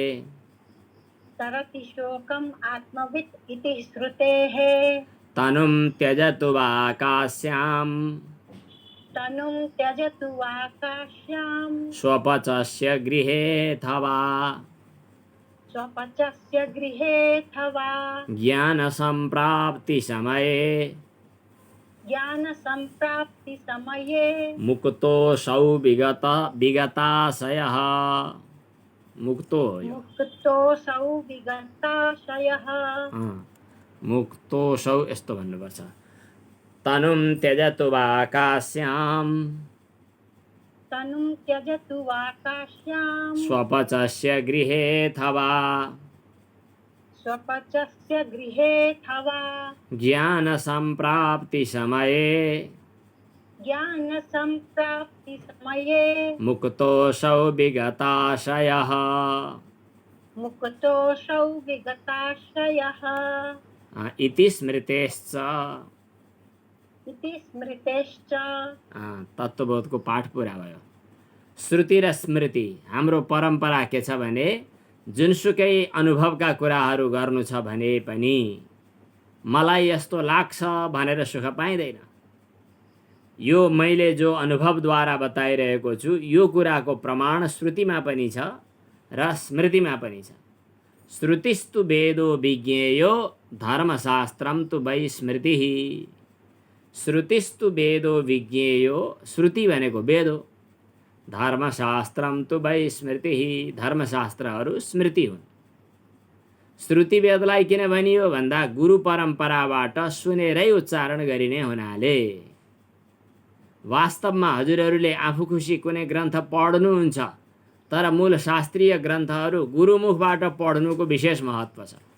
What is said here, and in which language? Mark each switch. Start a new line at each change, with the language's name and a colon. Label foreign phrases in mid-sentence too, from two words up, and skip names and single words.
Sanskrit: तनुं त्यजतु वाकाश्यां स्वपचस्य गृहेऽथवा ज्ञानसम्प्राप्तिसमये मुक्तोऽसौ विगताशयः।
Nepali: मुक्तोऽसौ यस्तो भन्नुपर्छ।
Sanskrit: तनुं त्यजतु वाकाश्यां स्वपचस्य गृहेऽथवा ज्ञानसम्प्राप्तिसमये मुक्तोऽसौ विगताशयः। इति स्मृतेश्च।
Nepali: तत्त्वबोधको पाठ पुरा भयो। श्रुति र स्मृति हाम्रो परम्परा के छ भने जुनसुकै अनुभवका कुराहरू गर्नु छ भने पनि मलाई यस्तो लाग्छ भनेर सुख पाइँदैन। यो मैले जो अनुभवद्वारा बताइरहेको छु यो कुराको प्रमाण श्रुतिमा पनि छ र स्मृतिमा पनि छ।
Sanskrit: श्रुतिस्तु वेदो विज्ञेयो धर्मशास्त्रम तु वै स्मृतिः। श्रुतिस्तु वेदो विज्ञेयो,
Nepali: श्रुति भनेको वेद हो।
Sanskrit: धर्मशास्त्रम तु वै स्मृतिः,
Nepali: धर्मशास्त्रहरू स्मृति हुन्। श्रुति वेदलाई किन भनियो भन्दा गुरु परम्पराबाट सुनेरै उच्चारण गरिने हुनाले। वास्तवमा हजुरहरूले आफू खुसी कुनै ग्रन्थ पढ्नुहुन्छ तर मूल शास्त्रीय ग्रन्थहरू गुरुमुखबाट पढ्नुको विशेष महत्त्व छ।